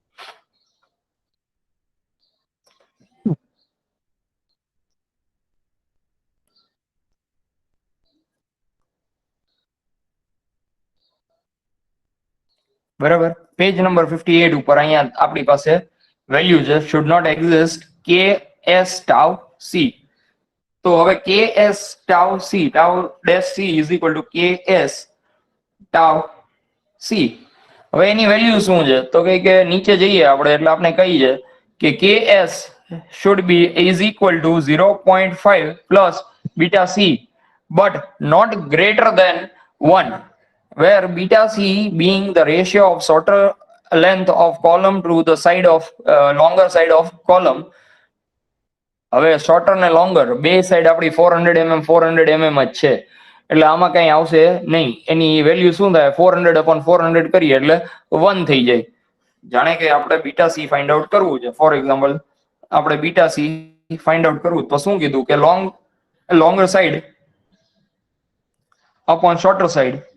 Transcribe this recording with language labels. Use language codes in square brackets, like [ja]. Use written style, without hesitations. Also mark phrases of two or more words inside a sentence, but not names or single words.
[gu] બરાબર, પેજ નંબર 58 ઉપર અહીંયા આપણી પાસે વેલ્યુ છે [en] should not exist ks tau c. [gu] તો હવે [en] ks tau c, tau dash c is equal to ks tau c. [gu] હવે એની વેલ્યુ શું છે? તો કે નીચે જઈએ આપણે એટલે આપણે કહીએ કે [en] ks should be is equal to 0.5 plus beta c but not greater than 1, where beta c being the ratio of shorter length of column to the side of longer side of column. [gu] હવે શોર્ટર ને લોંગર બે સાઈડ આપણી 400 mm 400 mm જ છે, એટલે આમાં કઈ આવશે નહીં. એની વેલ્યુ શું થાય? 400/400 કરીએ એટલે 1 થઈ જાય. જાણે કે આપણે [en] beta c find out [gu] કરવું છે. [en] for example [gu] આપણે [en] beta c find out [gu] કરવું તો શું કીધું કે [en] longer side upon shorter side.